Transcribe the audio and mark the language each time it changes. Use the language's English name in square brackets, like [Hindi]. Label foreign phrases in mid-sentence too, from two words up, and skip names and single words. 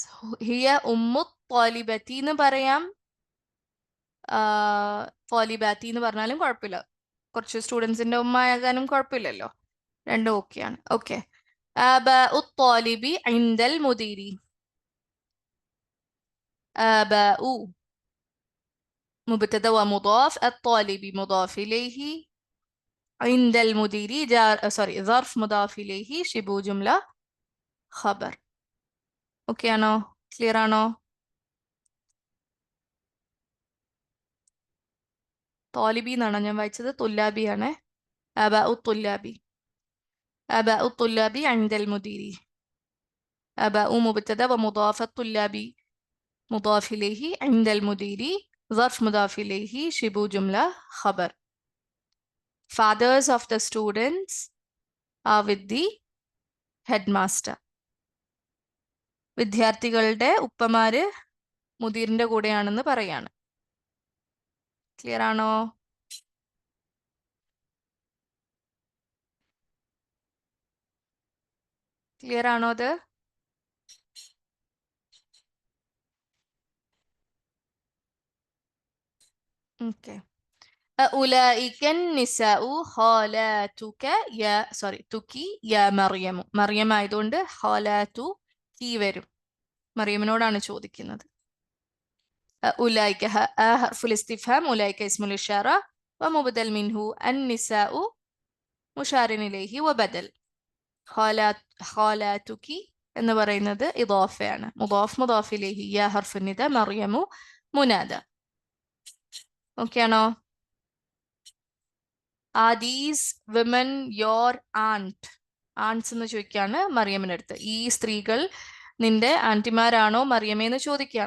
[Arabic] هي أم طالبة [Malayalam] എന്ന് പറയാം, ത്വാലിബാത്തി എന്ന് പറഞ്ഞാലും കുഴപ്പമില്ല. കുറച്ച് സ്റ്റുഡൻസിന്റെ ഉമ്മ ആകാനും കുഴപ്പമില്ലല്ലോ. രണ്ടും ഓക്കെയാണ്. ഓക്കെ. [Arabic] آباء طالب عند المدير. ആബാഉ مبتدا ومضاف، الطالب مضاف إليه، عند المدير ظرف مضاف إليه، شبه جملة خبر. [Malayalam] ഓക്കെ ആണോ? ക്ലിയർ ആണോ? തോലിബി എന്നാണോ ഞാൻ വായിച്ചത്? തുല്ലാബി ആണ്. [Arabic] آباء طلاب. آباء الطلاب عند المدير. آباء مبتدا ومضاف، الطلاب مضاف إليه، عند المدير ظرف مضاف إليه، شبه جملة خبر. [English] Fathers of the students are with the headmaster. [Malayalam] വിദ്യാർത്ഥികളുടെ ഉപ്പമാര് മുദീറിന്റെ കൂടെയാണെന്ന് പറയാണ്. ക്ലിയർ ആണോ? ക്ലിയർ ആണോ അത്? ഓക്കെ. [Arabic] أولئك النساء خالاتك يا തുക്കി يا مريم. [Malayalam] മറിയം ആയതുകൊണ്ട് ഖാലാതു കീ വരും. മറിയമിനോടാണ് ചോദിക്കുന്നത്. [Arabic] أولئك حرف الاستفهام، أولئك اسم الإشارة ومبدل منه، النساء مشار إليه وبدل. [Malayalam] خالاتك എന്ന് പറയുന്നത് ഇദാഫയാണ്. [Arabic] مضاف مضاف إليه يا حرف نداء مريم منادى. [Malayalam] ഓക്കെ ആണോ? [English] are these women your aunt? [Malayalam] ആൻറ്റ്സ് എന്ന് ചോദിക്കുകയാണ് മറിയമിനടുത്ത്. ഈ സ്ത്രീകൾ നിന്റെ ആന്റിമാരാണോ മറിയമേ എന്ന് ചോദിക്കുകയാണ്.